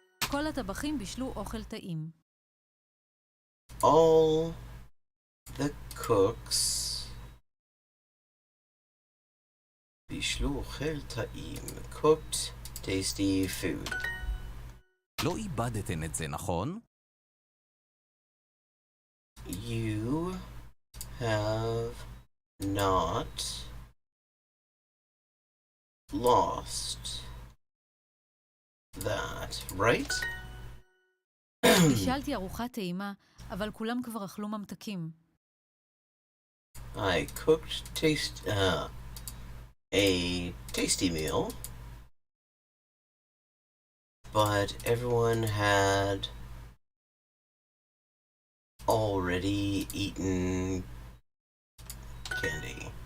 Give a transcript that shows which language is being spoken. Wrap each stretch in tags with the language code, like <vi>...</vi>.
<he>כל הטבחים בישלו אוכל טעים.</he> <en>All the cooks</en> <he>בישלו אוכל טעים.</he> <en>Cooked tasty food.</en> <he>לא איבדתן את זה, נכון?</he> <en>You have not lost that, right?</en> <he>בישלתי ארוחת טעימה, אבל כולם כבר אכלו ממתקים.</he> <en>I cooked a tasty meal, but everyone had already eaten candy.</en>